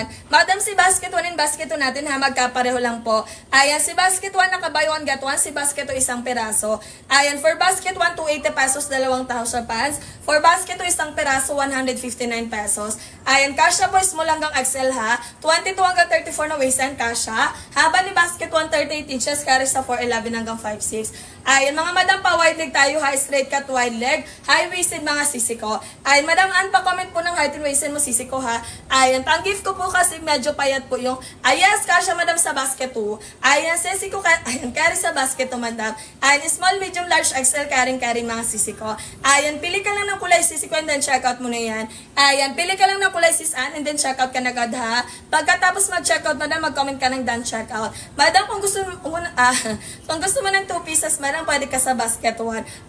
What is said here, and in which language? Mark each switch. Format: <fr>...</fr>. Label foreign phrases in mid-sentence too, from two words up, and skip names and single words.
<tl>Madam, si</tl> <en>basket 1 and basket 2</en> <tl>natin ha, magkapareho lang po. Ayan, si basket 1 naka-</tl> <en>buy 1 get 1,</en> <tl>si basket 2 isang peraso. Ayan,</tl> <en>for basket 1, 280 pesos,</en> <tl>dalawang</tl> <en>trouser pants. For basket 2,</en> <tl>isang peraso, 159 pesos. Ayan, kasha po small hanggang XL ha. 22 hanggang 34 na waistline, kasha. Haba ni basket 1,</tl> <en>38 inches,</en> <tl>carry sa 4'11 hanggang 5'6. Ayan, mga madam, pa-wide leg tayo,</tl> <en>high straight cut, wide leg,</en> <tl>high-waisted mga sisi ko. Ayan, Madam Ann, pa-comment po ng</tl> <en>height and waistline</en> <tl>mo, sisi ko ha. Ayan, pang-gift ko po kasi medyo payat po yung, yes, kasha, Madam, sa basket 2. Ayan, sisi ko, ayan, carry sa basket 2, Madam. Ayan,</tl> <en>small, medium, large, XL, carry mga sisi ko.</en> <tl>Ayan, pili ka lang ng kulay, sisi ko, and then</tl> <en>check out</en> <tl>mo na yan. Ayan, pili ka lang ng kulay, sis Ann, and then</tl> <en>check out</en> <tl>ka na agad ha. Pagkatapos mag-check out, Madam, mag-comment ka ng</tl> <en>done check out.</en> <tl>Madam, kung gusto mo ng</tl> <en>2 pieces,</en> <tl>Madam, pwede ka sa basket 1.</tl>